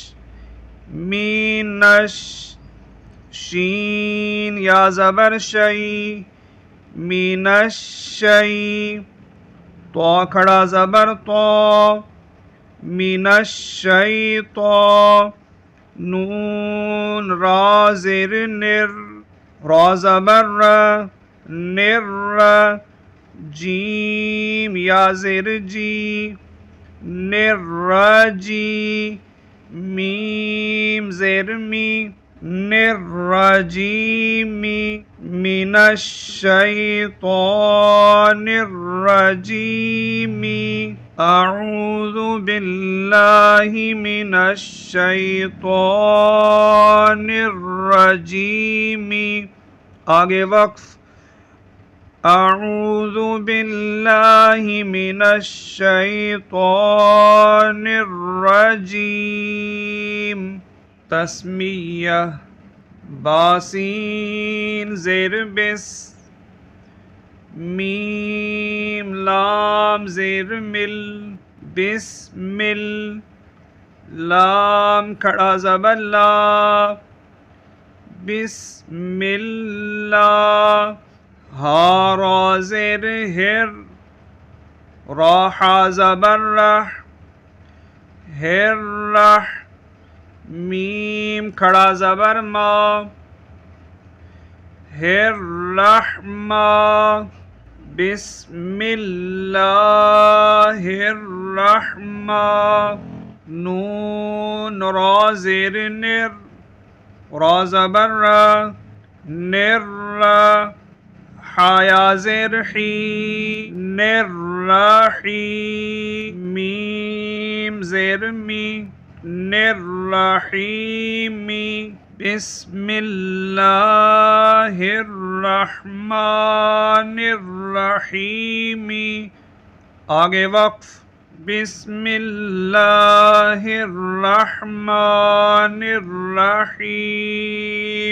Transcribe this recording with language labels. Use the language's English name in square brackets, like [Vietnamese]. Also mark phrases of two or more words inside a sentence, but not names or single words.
[Urdu] مینش، شین یا زبر شی، مینش شی، تو کھڑا زبر تو، مینش شیطان، نون را زیر نر، را زبر نر، جیم یا زیر جی، نر جی، میم زیر می، [Arabic] نرجیم، من الشیطان الرجیم، اعوذ باللہ من الشیطان الرجیم۔ [Urdu] آگے وقف، [Arabic] اعوذ باللہ من الشیطان الرجیم۔ [Urdu] تسمیہ، باسین زیر بس، میم لام زیر مل، بسمل، لام کھڑا زبر لا، [Arabic] بسم اللہ، [Urdu] ہا را زیر ہر، راح زبر رح، ہر رح، میم کھڑا زبر ما، ہر رحمہ، [Arabic] بسم اللہ الرحمہ، [Urdu] نون را زیر نر، را زبر را، نر، حیا زیر حی، نر رحی، میم زیر می، نر رحیمی، [Arabic] بسم اللہ الرحمن الرحیم۔ [Urdu] آگے وقف، [Arabic] بسم اللہ الرحمن الرحیم۔